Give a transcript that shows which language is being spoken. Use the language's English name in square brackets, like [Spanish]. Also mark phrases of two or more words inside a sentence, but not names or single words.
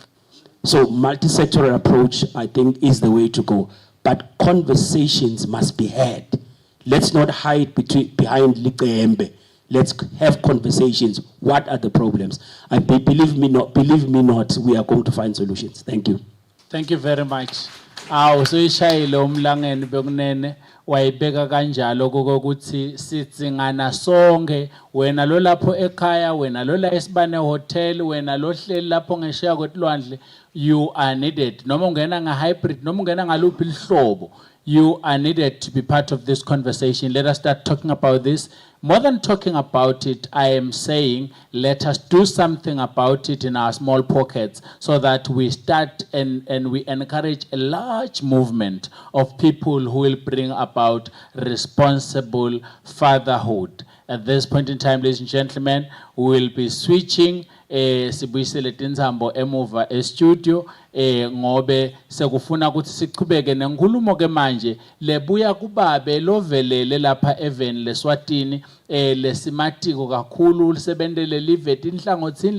[English] So multi-sectoral approach, I think, is the way to go. But conversations must be had. Let's not hide behind liqembe. Let's have conversations. What are the problems? I believe me not, we are going to find solutions. Thank you. Thank you very much. [Swati] So ishayile umlangeni bekunene wayibeka kanjalo kokuthi sitsingana sonke, wena lo lapho ekhaya, wena lo la esibane hotel, wena lo hleli lapho ngeshiya kwetlwandle, [English] you are needed. [Swati] Noma ungena nga-hybrid, noma ungena ngaluphi lihlobo, [English] you are needed to be part of this conversation. Let us start talking about this. More than talking about it, I am saying let us do something about it in our small pockets so that we start and we encourage a large movement of people who will bring about responsible fatherhood. At this point in time, ladies and gentlemen, we will be switching [Swati] sibuyisele tinzambo emuva estudio ngobe sekufuna ukuthi siqhubeke nenkulumo ke manje lebuya kubabe lovelele lapha even leSwatini lesimatiko kakhulu lisebentele live tinhlangothini